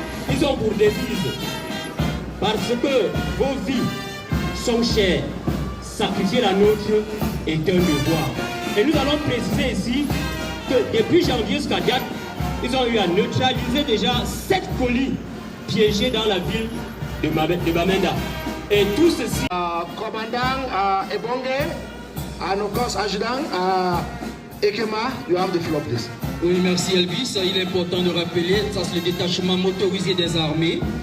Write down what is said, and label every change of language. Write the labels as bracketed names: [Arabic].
[French] Ils ont pour devise, parce que vos vies sont chères, sacrifier la nôtre est un devoir. Et nous allons préciser ici que depuis janvier jusqu'à date, ils ont eu à neutraliser déjà 7 colis piégés dans la ville de Bamenda. Et tout ceci... [English] Commandant Ebonge, and of course Adjudant Ekema, you have the floor, please. [French] Oui, merci Elvis. Il est important de rappeler, ça c'est le détachement motorisé des armées.